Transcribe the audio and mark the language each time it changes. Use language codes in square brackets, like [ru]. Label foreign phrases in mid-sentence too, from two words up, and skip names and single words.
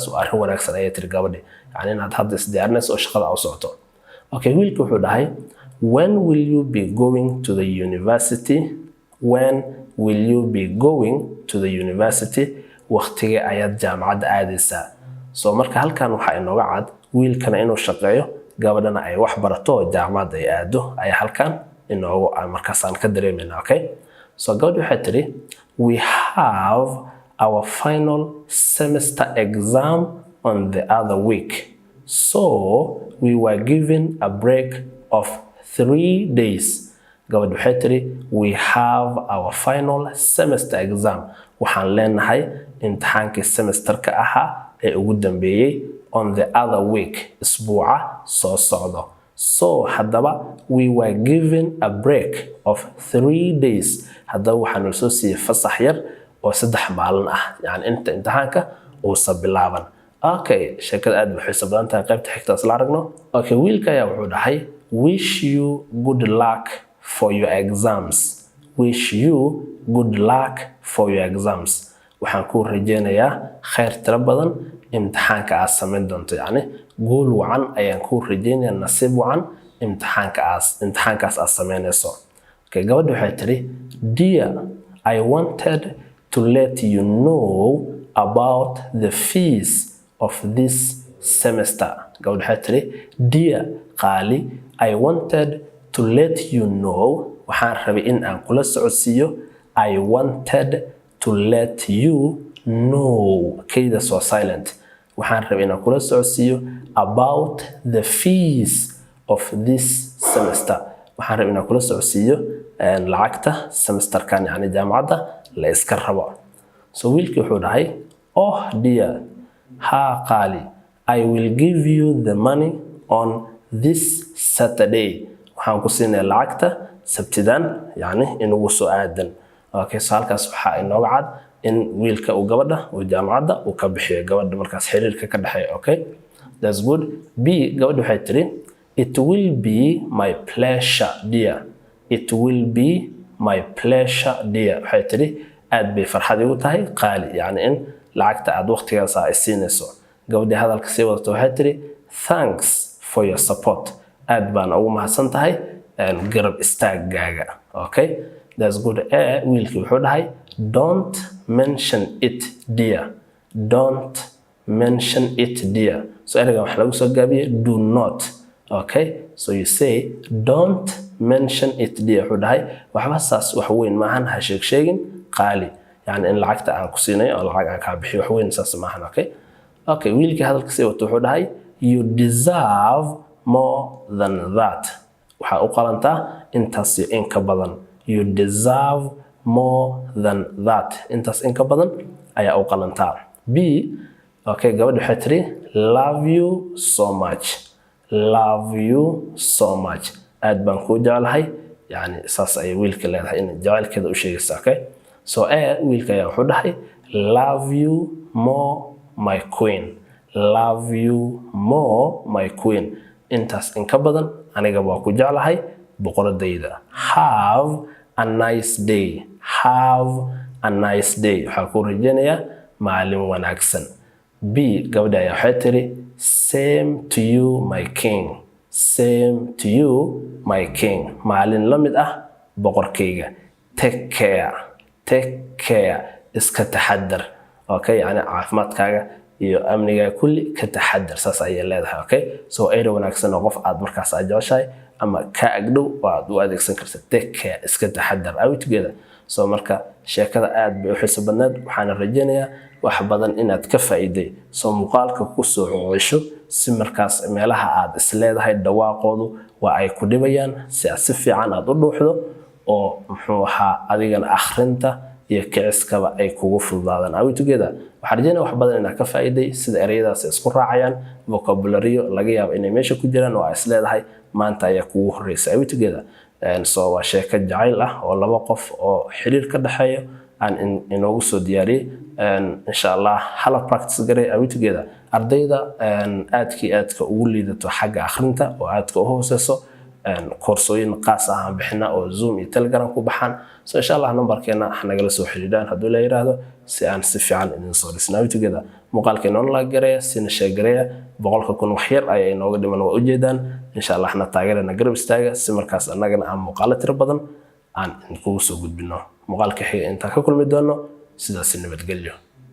[so] waa arin wanaagsan ayay tiri gabadhi yani inaad hadda isdiyaarinayso oo shaqada u socoto okay wiilku wuxuu dhahay [en] when will you be going to the university when will you be going to the university [so] waqtigee ayaad jaamacadda aadaysaa so marka halkan waxa inooga cad wiilkana inuu shaqeeyo gabadhana ay wax barato jaamacadda ay aado ay halkan inoogu markaas aan ka dareemayna okay so gabadhu waxay tiri [en] we have our final semester exam on the other week so we were given a break of [so] 3 days gabadhu waxay tiri [en] we have our final semester exam [so] waxaan leenahay imtixaankii semesterka ahaa ee ugu dambeeyay [en] on the other week [so] isbuuca soo socdo so hadaba [en] we were given a break of 3 days [so] hadaba waxaan soo siiyay fasax yar oo 3 maalin ah yani inta imtixaanka uu sabilaaban okay sheekada aad waxay sabadan tahay qaybta xigta isla aragno okay wiilka ayaa wuxuu dhahay [en] wish you good luck for your exams wish you good luck for your exams [so] waxaan ku rajeynayaa khayr tira badan imtixaanka aad sameyn doonto yani gool wacan ayaan ku rajeynayaa nasiib wacan imtixaankaas aad sameynayso okay gabadhu waxay tiri [en] dear I wanted to let you know about the fees of this semester [so] gabadhu waxay tiri dear qaali [en] I wanted to let you know [so] waxaan rabay in aan kula socodsiiyo [en] I wanted to let you know [so] kayda so silent waxaan rabay in aan kula socodsiiyo [en] about the fees of this semester [so] waxaan rabay in aan kula socodsiiyo lacagta semesterkan yani jaamacadda la iska rabo so wiilkii wuxuu dhahay [en] oh dear [so] ha qaali [en] I will give you the money on this Saturday [so] waxaan ku siinay lacagta sabtidan yani inugu soo aadan okay so halkaas waxa inooga cad in wiilka uu gabadha uu jaamacadda uu ka bixiyo gabadha markaas xiriirka ka dhaxeeyo [en] okay that's good [so] b gabadha waxay tiri [en] it will be my pleasure dear it will be my pleasure dear [so] waxay tiri aad bay farxad igu tahay qaali yani in lacagta aad waqtigaas ay siinayso gabadha hadalka sii wadato waxay tiri [en] thanks for your support [so] aad baan ugu mahadsan tahay garab istaagaaga [en] okay that's good [so] wiilkii wuxuu dhahay [en] don't mention it dear don't mention it dear [so] so erayga wax lagu soo gaabiyay [en] do not okay so you say don't mention it dear [so] wuxuu dhahay waxba saas wax weyn maahan ha sheegin qaali yani in lacagta aan ku siinay oo lacag aan ka bixiyo wax weyn saas maahan okay okay wiilkii hadalka sii wato wuxuu dhahay [en] you deserve more than that [so] waxa u qalantaa intaas iyo in ka badan [en] you deserve more than that [so] intaas in ka badan ayaa u qalantaa b okay gabadhu waxay tiri [en] love you so much [so] aad baan ku jecelahay yani saas ay wiilka leedahay in jacaylkeeda u sheegaysa okay so wiilka ayaa wuxuu dhahay [en] love you more my queen love you more my queen [so] intaas in ka badan aniga waa ku jecelahay boqoradayda [en] have a nice day [so] waxaa ku rajeynayaa maalin wanaagsan b gabadha ayaa waxay tiri [en] same to you my king [so] maalin la mid ah boqorkayga [en] take care [so] iska taxadar okay yani caafimaadkaaga iyo amniga kulli ka taxadar saas ayay leedahay okay so ayra wanaagsan oo qof aad markaas aad jeceshahay ama ka agdhow waad u adeegsan kartaa [en] take care [so] iska taxadar [en] are we together [so] so marka sheekada aad bay u xiiso badneed waxaan rajeynayaa wax badan inaad ka faa'iiday so muuqaalka ku soo cesho si markaas meelaha aad isleedahay dhawaaqoodu waa ay ku dhibayaan si aad si fiican aad u dhuuxdo oo muxuu ahaa adigana akhrinta iyo kiciskaba ay kugu fududaadaan. [en] Are we together? [so] waxaan rajaynayaa wax badan inaad ka faa'iiday sida ereyadaas isku raacayaan vocabulary laga yaabo inay meesha ku jiraan oo isleedahay maanta ayaa kugu horeysay. [en] Are we together? [so] So waa sheeko jacayl ah oo laba qof oo xiriir ka dhaxeeyo aan inoogu soo diyaariyay. Insha Allah hala practice garay. [en] Are we together? [so] ardayda aadka ugu liidato xagga akhrinta oo aadka u hooseyso koorsooyin qaas ah aan bixina oo Zoom iyo Telegram ku baxaan. So insha Allah numberkeena nagala soo xiriiraan haddii la yiraahdo si aan si fiican idin soo dhisnaa. [en] Are we together? [so] muuqaalkeena la gareeya sina sheegareeya 100,000 wax yar ay inooga dhiman waa ujeedaan. insha Allah taageerana garab istaaga si markaas annagana aan muuqaalo tiro badan aan kugu soo gudbino. muuqaalka xiga inta ka kulmi doono sidaas nabadgelyo.